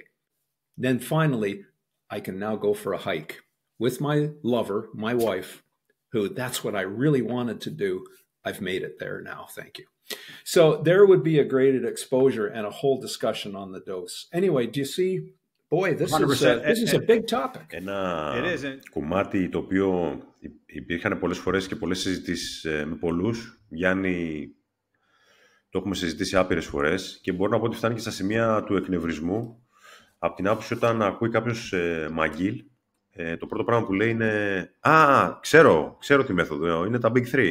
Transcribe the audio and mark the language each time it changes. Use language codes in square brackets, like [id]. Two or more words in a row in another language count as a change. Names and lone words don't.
[en] Then finally, I can now go for a hike with my lover, my wife, who that's what I really wanted to do. I've made it there now, thank you. So there would be a graded exposure and a whole discussion on the dose. Anyway, do you see? Boy, this is a big topic. [el] Ένα κομμάτι το οποίο υπήρχαν πολλές φορές και πολλές συζητήσεις με πολλούς. Γιάννη, το έχουμε συζητήσει άπειρες φορές και μπορώ να πω ότι φτάνει και στα σημεία του εκνευρισμού. Από την άποψη όταν ακούει κάποιος McGill, το πρώτο πράγμα που λέει είναι ξέρω τη μέθοδο, είναι τα Big Three.